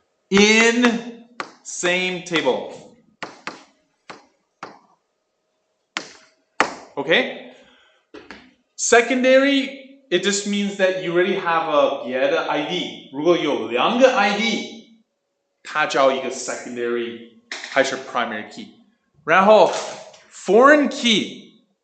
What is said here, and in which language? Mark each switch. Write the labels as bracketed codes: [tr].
[en] In same table. Okay? Secondary, it just means that you already have a 别的 ID. [zh] 如果有两个 ID, 它叫一个 secondary 还是 primary key. 然后 foreign key.